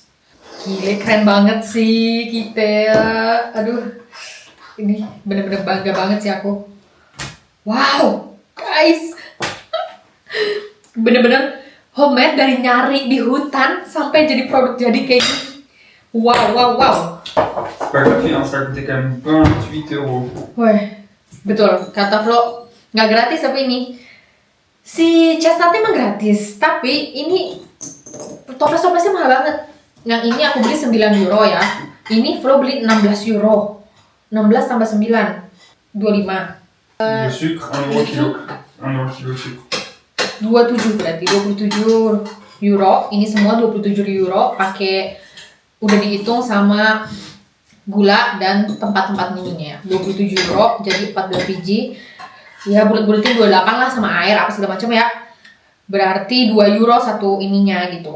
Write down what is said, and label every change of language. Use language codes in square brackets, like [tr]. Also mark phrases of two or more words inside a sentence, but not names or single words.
[id] Gile, keren banget sih kita. Aduh, ini bener-bener bangga banget sih aku. Wow, guys. Bener-bener homemade dari nyari di hutan sampai jadi produk jadi kayak gini. Wow, wow, wow. [fr] C'est pas gratuit, hein, ça a coûté quand même 28 €. [id] Wah, betul. Kata Flo, nggak gratis tapi ini. Si chestnutnya emang gratis, tapi ini toples-toplesnya mahal banget. Yang ini aku beli 9 euro ya. Ini Flo beli 16 euro. 16 tambah 9, 25. [fr] Le sucre, 1 € kilo. 1 € kilo sucre. [id] 27 berarti 27 euro. Ini semua 27 euro. Pakai udah dihitung sama gula dan tempat-tempat minumnya. 27 euro, jadi 14 biji. Ya bulat-bulatin 28 lah sama air apa segala macam ya. Berarti 2 euro satu ininya gitu.